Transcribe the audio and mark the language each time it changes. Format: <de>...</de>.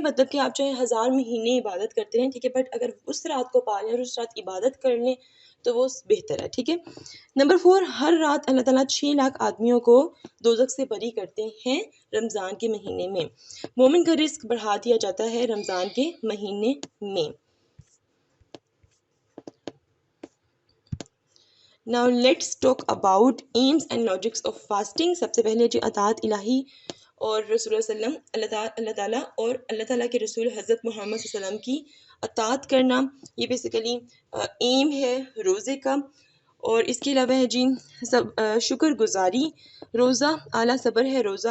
<ur>مطلب کہ آپ چاہے 1000 مہینے عبادت کرتے رہیں، ٹھیک ہے، بٹ اگر اس رات کو پا لیں اور اس رات عبادت کر لیں تو وہ بہتر ہے، ٹھیک ہے. نمبر 4، ہر رات اللہ تعالیٰ 6 لاکھ آدمیوں کو دوزخ سے بری کرتے ہیں رمضان کے مہینے میں. مومن کا رزق بڑھا دیا جاتا ہے رمضان کے مہینے میں.</ur> <en>Now let's talk about aims and logics of fasting.</en> <ur>سب سے پہلے جو اطاعت الہی اور رسول اللہ علیہ وسلم، اللہ تعالیٰ اور اللہ تعالیٰ کے رسول حضرت محمد صلی اللہ علیہ وسلم کی اطاعت کرنا، یہ</ur> <en>basically aim</en> <ur>ہے روزے کا. اور اس کے علاوہ ہے جی شکر گزاری. روزہ اعلیٰ صبر ہے.</ur>